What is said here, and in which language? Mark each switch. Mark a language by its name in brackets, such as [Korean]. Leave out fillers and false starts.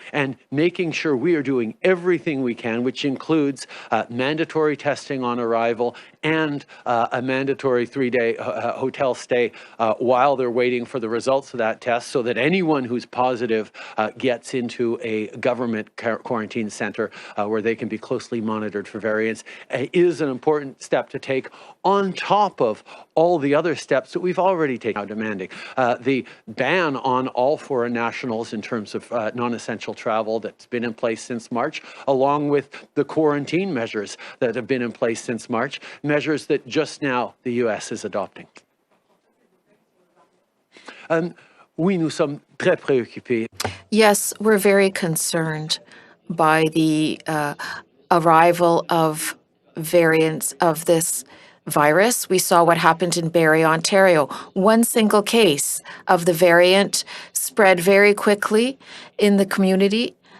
[English] And making sure we are doing everything we can, which includes mandatory testing on arrival and a mandatory 3-day hotel stay while they're waiting for the results of that test, so that anyone who's positive gets into a government quarantine center where they can be closely monitored for variants, is an important step to take on top of all the other steps that we've already taken, demanding. The ban on all foreign nationals in terms of non-essential travel that's been in place since March, along with the quarantine measures that have been in place since March, measures that just now the U.S. is adopting. [French] Oui, nous sommes très préoccupés. [English] Yes, we're very concerned by the arrival of variants of this virus. We saw what happened in Barrie, Ontario. One single case of the variant spread very quickly in the community.